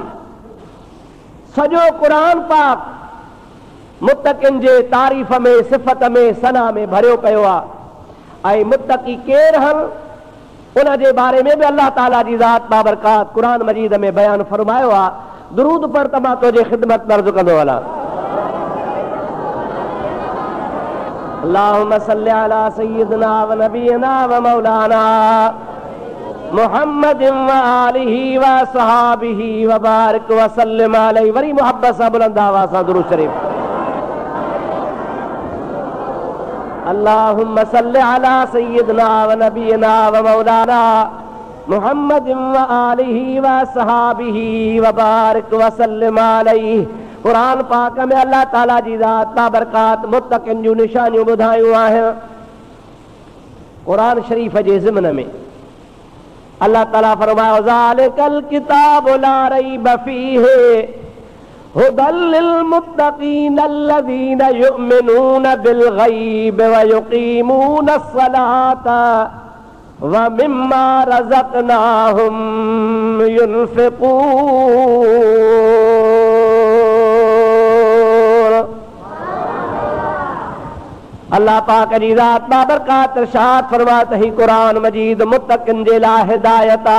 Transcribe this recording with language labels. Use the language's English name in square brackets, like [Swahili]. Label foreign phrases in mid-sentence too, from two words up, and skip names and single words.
[Sindhi] सॼो क़ुरान पाक मुत्तक़िन जे तारीफ़ में, सिफ़त में, सना में भरियो पियो आहे। ऐं मुत्तक़ी केरु आहिनि उन जे बारे में बि अल्लाह ताला जी ज़ात बाबरकात क़ुरान मजीद में बयान फरमायो आहे। दुरूद पर त मां तुंहिंजी ख़िदमत में अर्ज़ु कंदो हलां। [Arabic] اللهم صل على سيدنا ونبينا ومولانا محمد وآله وصحبه وبارك وسلم عليه. [Sindhi] वरी मोहब्बत सां बुलंद आवाज़ सां दुरूद शरीफ। [Arabic] اللهم صل على سيدنا ونبينا ومولانا محمد وآله وصحبه وبارك وسلم عليه. [Sindhi] क़ुरान पाक में अल्लाह ताला जी ज़ात बाबरकात मुत्तक़िन जूं निशानियूं ॿुधायूं आहिनि। क़ुरान शरीफ़ जे ज़िमन में अल्लाह ताला फरमायो [Arabic] ذلك الكتاب لا ريب فيه هدى للمتقين الذين يؤمنون بالغيب ويقيمون الصلاة ومما رزقناهم ينفقون. [Sindhi] अल्लाह पाक जी ज़ात बाबरकात इरशाद फरमात ही क़ुरान मजीद मुत्तक़िन जे लाइ हिदायत आहे।